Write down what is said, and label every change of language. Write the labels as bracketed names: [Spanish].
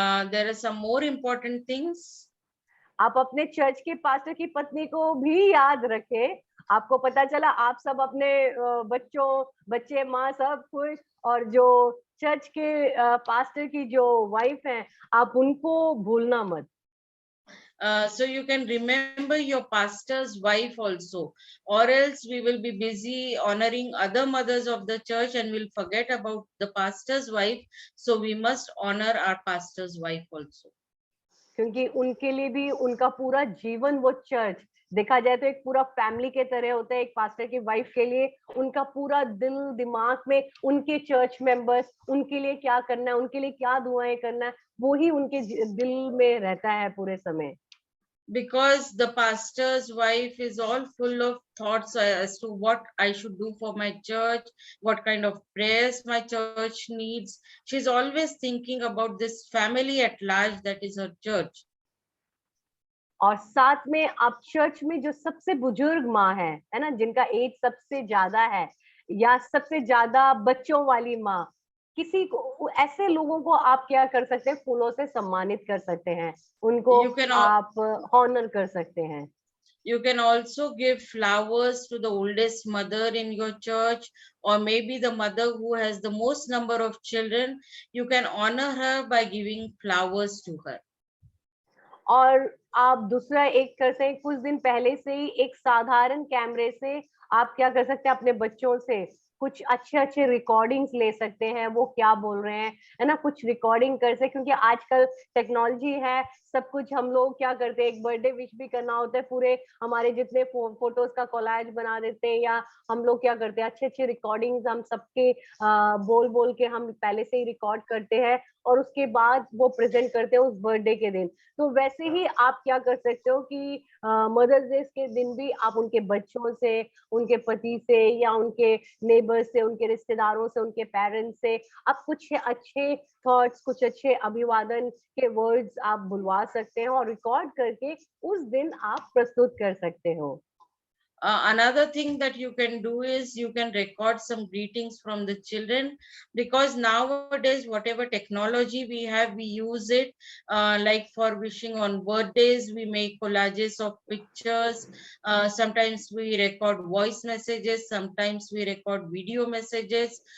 [English] There are some more important things. [Hindi] आप अपने church के पास्टर की पत्नी को भी याद रखें। आपको पता चला आप सब अपने बच्चे, माँ सब खुश, और जो चर्च के पास्टर की जो वाइफ है, आप उनको भूलना मत। [English] So you can remember your pastor's wife also, or else we will be busy honoring other mothers of the church and we'll forget about the pastor's wife. So we must honor our pastor's wife also. [Hindi] क्योंकि उनके लिए भी उनका पूरा जीवन, वो church देखा जाए तो एक पूरा फैमिली के तरह होता है। एक पास्टर की वाइफ के लिए उनका पूरा दिल दिमाग में उनके चर्च मेंबर्स, उनके लिए क्या करना है, उनके लिए क्या दुआएं करना है, वो ही उनके दिल में रहता है पूरे समय। [English] Because the pastor's wife is all full of thoughts as to what I should do for my church, what kind of prayers my church needs. She's always thinking about this family at large, that is her church. [Hindi] और साथ में आप church में जो सबसे बुजुर्ग माँ है ना, जिनका एज सबसे ज्यादा है, या सबसे ज्यादा बच्चों वाली माँ, किसी को, ऐसे लोगों को आप क्या कर सकते हैं, फूलों से सम्मानित कर सकते हैं, उनको [English] You can [Hindi] आप हॉनर कर सकते हैं। [English] You can also give flowers to the oldest mother in your church, or maybe the mother who has the most number of children. You can honor her by giving flowers to her. [Hindi] और आप दूसरा एक कर सकते हैं, कुछ दिन पहले से ही एक साधारण कैमरे से आप क्या कर सकते हैं, अपने बच्चों से कुछ अच्छे अच्छे रिकॉर्डिंग्स ले सकते हैं, वो क्या बोल रहे हैं, है ना, कुछ रिकॉर्डिंग कर सकते, क्योंकि आजकल टेक्नोलॉजी है, सब कुछ। हम लोग क्या करते हैं, एक बर्थडे विश भी करना होता है, पूरे हमारे जितने फोटोज का कोलाज बना देते हैं, या हम लोग क्या करते हैं, अच्छे अच्छे रिकॉर्डिंग्स हम सबके बोल बोल के हम पहले से ही रिकॉर्ड करते हैं, और उसके बाद वो प्रेजेंट करते हैं उस बर्थडे के दिन। तो वैसे ही आप क्या कर सकते हो कि मदर्स डे के दिन भी आप उनके बच्चों से, उनके पति से, या उनके नेबर्स से, उनके रिश्तेदारों से, उनके पेरेंट्स से आप कुछ अच्छे थॉट्स, कुछ अच्छे अभिवादन के वर्ड्स आप बुलवा सकते हैं, और रिकॉर्ड करके उस दिन आप प्रस्तुत कर सकते हो। [English] Another thing that you can do is you can record some greetings from the children, because nowadays whatever technology we have, we use it, like for wishing on birthdays, we make collages of pictures. Sometimes we record voice messages, sometimes we record video messages.